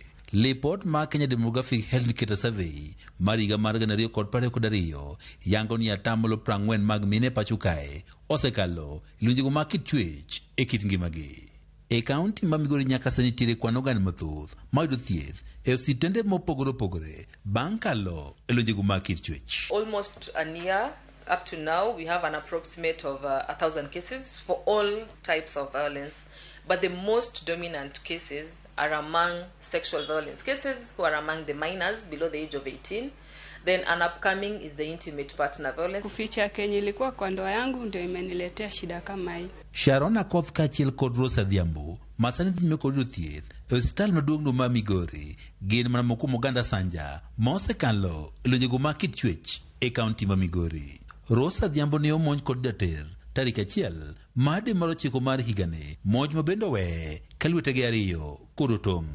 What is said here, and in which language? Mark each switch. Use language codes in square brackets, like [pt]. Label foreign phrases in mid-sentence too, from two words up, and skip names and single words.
[luo] Lipot ma Kenya Demographic Health Indicator Survey mar higa mar 2022 yango ni atamalo 40 mag mine pacho kae osekalo lwenjego mag kit chwech e kit ngimagi. E kaunti ma Migori nyaka sani nitiere kwan oganda mathoth ma yudo thieth e osiptende mopogore bang' kalo e lwenjego mag kit chwech. [en] Almost a year up to now, we have an approximate of 1,000 cases for all types of violence, but the most dominant cases are among sexual violence cases, who are among the minors below the age of 18. Then an upcoming is the intimate partner violence. [sw] Kuficha Kenya ilikuwa kwa ndoa yangu ndio imeniletea shida kama hii. [luo] Sharon Akoth kachiel kod Rosa Dhiambo masani dhime kod thieth e osiptal maduong' ma Migori gin mana moko Oganda Sanja ma osekalo lwenjego mag kit chwech e kaunti ma Migori. Rosa Dhiambo ne omonj kod dater tarik 1 made mar 9 mar higani, monj ma bende we ka lwetege ariyo kod otong'.